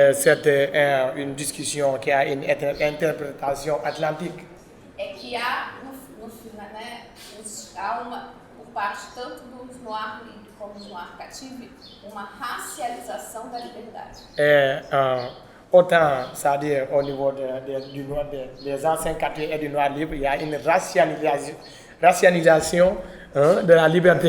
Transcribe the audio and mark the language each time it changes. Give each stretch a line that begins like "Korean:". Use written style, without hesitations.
French: C'est une discussion qui a une interprétation atlantique.
Portuguese: É que há, no final, né, há por parte tanto dos noirs livres como dos noirs cativos, uma racialização da liberdade.
French: Autant, c'est-à-dire au niveau des anciens captifs et du noir libre, il y a une racialisation de la liberté.